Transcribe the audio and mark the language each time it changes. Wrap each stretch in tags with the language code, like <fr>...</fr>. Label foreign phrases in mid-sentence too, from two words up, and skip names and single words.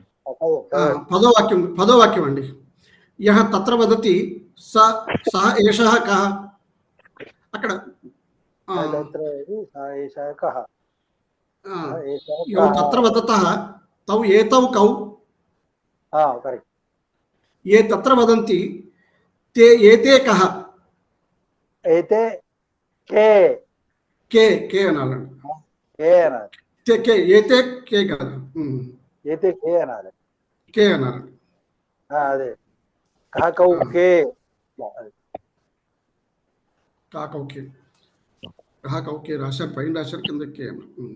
<te>పదో వాక్యం అండి.</te> <sa>यह तत्र वदति सह एषः कः. అక్కడ यो तत्र वदतः तौ एतौ कौ.</sa> <te>కరెక్ట్.</te> <sa>ये तत्र वदन्ति ते एते कः.</sa> <te>అయితే కే కే కే అనాలండి. కే అనాలి. కే ఏతే కే కాదు, అయితే కే అనాలి. కే అనాలి. అదే కాకౌ కే. కాకౌకే కాకౌకే రాశారు, పైన రాశారు, కింద కే అన్నారు.</te>